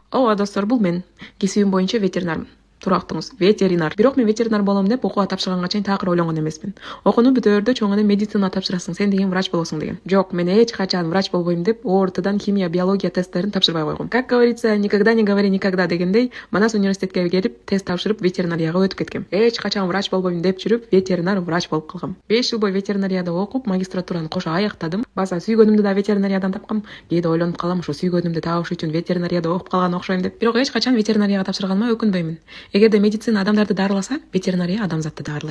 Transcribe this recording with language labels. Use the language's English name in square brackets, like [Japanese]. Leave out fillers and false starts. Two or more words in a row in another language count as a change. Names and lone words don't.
[Turkish] Merhaba dostlar, [Kyrgyz] бул мен. Кесибим боюнча ветеринармын. Турактыңыз, ветеринар. Бирок мен ветеринар болом деп окууга тапшырганга чейин такыр ойлонгон эмесмин. Окууну бүтөөрдө чоң эле медицина тапшырасың, сен деген врач болосуң деген. Жок, мен эч качан врач болбойм деп ОРТдан химия, биология тесттерин тапшырбай койгом. [Russian] Как говорится, никогда не говори никогда [Kyrgyz] дегендей, Манас университетке келип тест тапшырып ветеринарияга өтүп кеткем. Эч качан врач болбойм деп жүрүп, ветеринар врач болуп калгам. 5 жыл бою ветеринарияда окуп, магистратураны кошо аяктадым. Баса сүйгөнүмдү да ветеринариядан тапкам. Кээде ойлонуп калам, ушу сүйгөнүмдү табыш үчүн ветеринарияда окуп калган окшойм деп. Бирок эч качан ветеринарияга тапшырганыма өкүнбөймүн. Эгерде медицина адамдарды дарыласа, ветеринария адамзатты дарылайт.